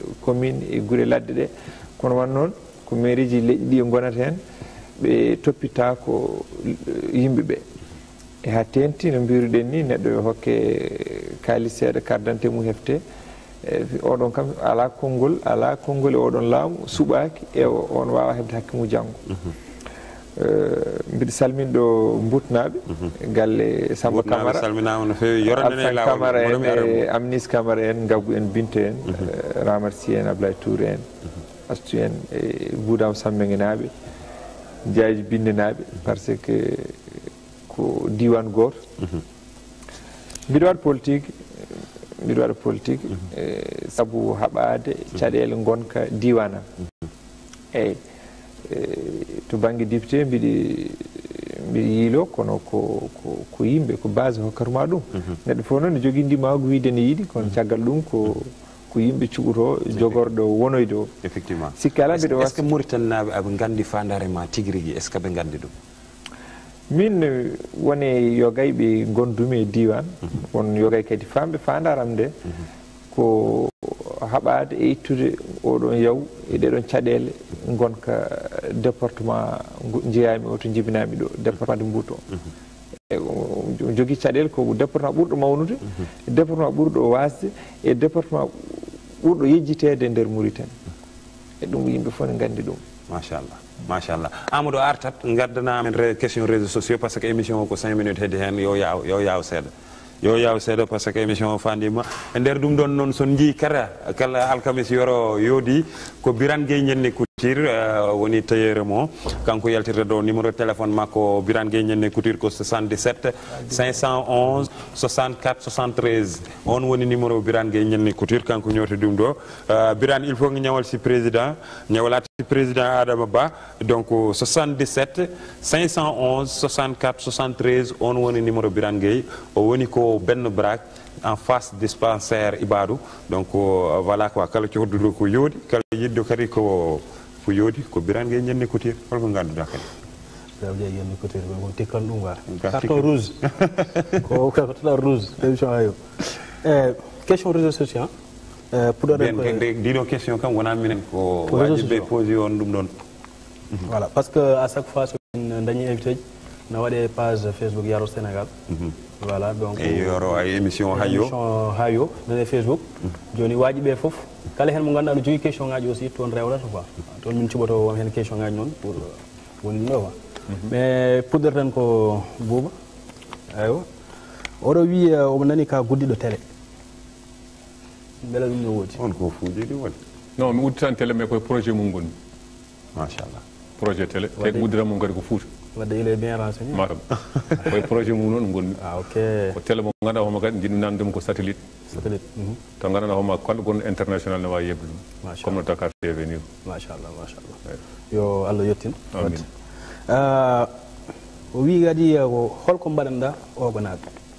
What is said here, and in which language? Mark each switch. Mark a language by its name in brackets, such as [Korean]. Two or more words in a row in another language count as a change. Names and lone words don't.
[Fula] commune e guure ladde ɗe kono wan noon ko mairie ji leƴƴi ɗi e gonata hen ɓe toppita ko yimɓeɓe e ha tenti no mbiruɗen ni neɗɗo yo hokke kalis seeɗa [French] carte d'identité [Fula] mum hefte oɗon kam ala konngol e oɗon laamu suɓaki e on wawa hebde hakke mum janggo mbiɗa salminɗo mbutnaɓe galle Samba Camara salminama no fewi yoranene lawol Camara en e Amnis Camara en Gabou en Binta en Ramar Sy en Ablaye Touré en Astou en e Boudam Sammenguenaɓe Diadji Bindenaɓe [French] par ce que [Fula] ko diwan goto mbiɗa waɗa politique saabu haɓade caɗele gonka diwana eyyi to banggue député mbiɗa yiilo kono ko yimɓe ko base hokkatuma ɗum neɗɗo fof noon ne jogui ndimago wiide ne yiiɗi kono caggal ɗum ko yimɓe cuɓoto jogorɗo wonoyde o effectivement sikki ala mbiɗa est ce que Mauritanie naɓe aɓe gandi fandare ma tigui rigui est ce que ɓe gandi ɗum min woni yogay ɓe gondumi e diwan won yogay kadi famɓe fandaram nde ko haɓade e ittude oɗon yaw e ɗeɗon caɗele gonka département jeeyami o to jibinami ɗo [French] département de Mbuto [Fula] jogui caɗele ko département ɓurɗo mawnude département ɓurɗo wasde e département ɓurɗo yejjitede e nder Mauritanie e ɗum yimɓe fof ne gandi ɗum machallah Amadou artat gardana men [French] question réseaux sociaux par ce que émission [Fula] o ko 5 minutes hedde hen yo yaw seeɗa [French] par ce que émission [Fula] o fandima e nder ɗum ɗon noon son jii kala alkamis yoro yoodi ko Birane Gueye ñande woni tailleur mo kanko yaltirde do numéro téléphone makko Birane Gueye ñenne couture ko 77 511 64 73 on woni numéro Birane Gueye ñenne couture kanko ñoti dum do Birane [French] il faut [Wolof] nga ñawal ci président ñawalaat ci président [Fula] Adama Ba donc 77 511 64 73 on woni numéro Birane Gueye o woni ko [Wolof] benn brak [French] en face dispensaire Ibadou donc voilà quoi [Fula] kala cohduɗo ko yoodi kala yiddo kadi ko yodi ko Birane Gueye ñenne couture holko ganduɗa kadi Birane Gueye ñenne couture ko tikkan ɗum war [French] carton rouge [Fula] ko [French] carton rouge émission [Fula] hayo [French] question réseaux sociaux pour [Fula] ɗiɗo question kam wona minen ko wajiɓe posé on ɗum ɗon [French] voilà parce que à chaque fois [Fula] somin dañi invité ji na waɗe page Facebook Yaro Sénégal [French] voilà donc [Fula] e yoro ay émission hayo nane Facebook joni wajiɓe foof kala hen mo ganduɗa ɗo jogui question ngaji aussi toon rewlata quoi toon min cuɓoto won hen question ngaji noon pour woni ɗo quoi mais puɗɗorten ko Bouba aywa oɗo wi omo nani ka guddiɗo télé beele ɗum no woodi on ko fuujiɗi woni non mi udditan télé mais koye projet mum gonni machallah projet télé te udditan mum kadi ko Fouta [French] wadde il est bien renseigné [Fula] matam koye projet mum noon gonni ok ko télé mo ganduɗa homo kadi jiɗmi namdemo ko satellite to ganduɗa homa kanɗo gonɗo international ne wawi yebde ɗum comme no Dakar TV ni machallah yo Allah yettin wadde o wi kadi ko holko mbaɗanɗa ogo naaɓe